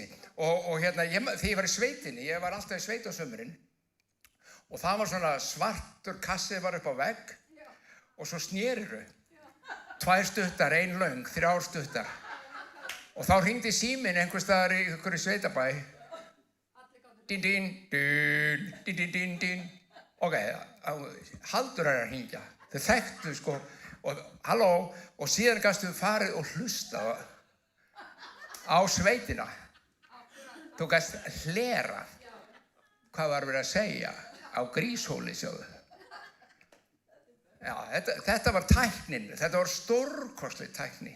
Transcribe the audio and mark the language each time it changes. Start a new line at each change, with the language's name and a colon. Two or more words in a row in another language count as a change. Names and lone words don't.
Icelandic: Og þegar ég var í sveitinni, ég var alltaf í sveit á sumrin, og það var svona svartur kassi var upp á vegg, og svo snériru. 2 stuttar, 1 löng, 3 stuttar. Og þá hringdi síminn einhvers staðar í einhverju sveitabæ. Dín, dín, dín, dín, dín, dín, dín. Ok, Haldur að hringja. Þau þekktu, sko, og halló, og síðan gastu farið og hlusta á sveitina. Þú gast hlera hvað var verið að segja á Gríshóli, sjáðu. Já, þetta var tæknin, þetta var stórkostleg tækni.